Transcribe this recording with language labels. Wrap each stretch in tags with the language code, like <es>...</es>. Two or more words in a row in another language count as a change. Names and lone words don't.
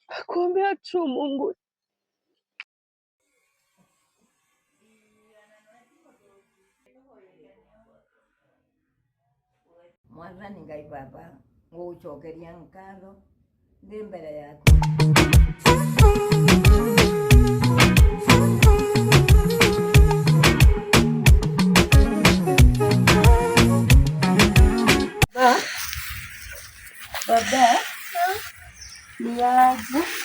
<sw>nakuombea tu Mungu.</sw> <mer>Mwathani Ngai Baba ngucokeria nkatho ndi mbere yaku.</mer> <sw>Baba, ni aje?</sw>